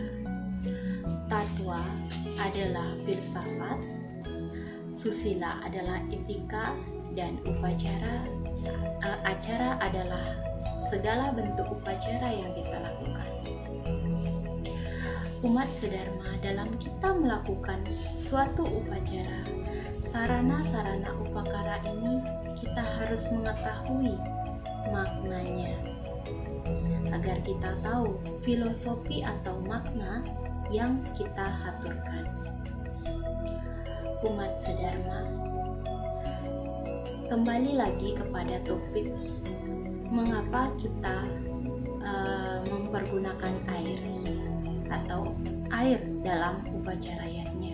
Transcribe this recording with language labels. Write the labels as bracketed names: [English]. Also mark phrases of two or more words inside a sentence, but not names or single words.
[Indonesian] Tatwa adalah filsafat, susila adalah etika, dan acara adalah segala bentuk upacara yang kita lakukan. Umat Sedharma, dalam kita melakukan suatu upacara, sarana-sarana upakara ini kita harus mengetahui maknanya, agar kita tahu filosofi atau makna yang kita haturkan. Umat Sedharma, kembali lagi kepada topik mengapa kita mempergunakan air atau air dalam upacara yatnya.